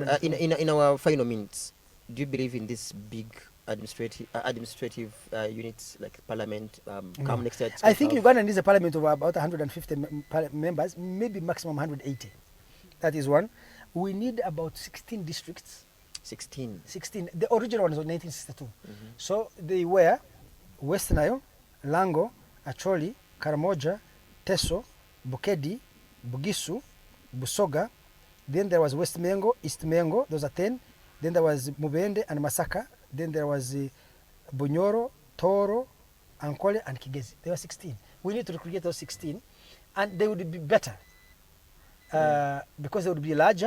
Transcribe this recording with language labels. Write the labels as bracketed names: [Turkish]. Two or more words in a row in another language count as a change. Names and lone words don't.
[English] In our final minutes, do you believe in this big administrative units like parliament come next year? I think Uganda needs a parliament of about 150 members, maybe maximum 180. That is one. We need about 16 districts. 16. The original one was 1962. So they were West Nile, Lango, Acholi, Karamoja, Teso, Bukedi, Bugisu, Busoga. Then there was West Mengo, East Mengo. Those are 10. Then there was Mubende and Masaka. Then there was Bunyoro, Toro, Ankole, and Kigezi. There were 16. We need to recreate those 16, and they would be better because they would be larger.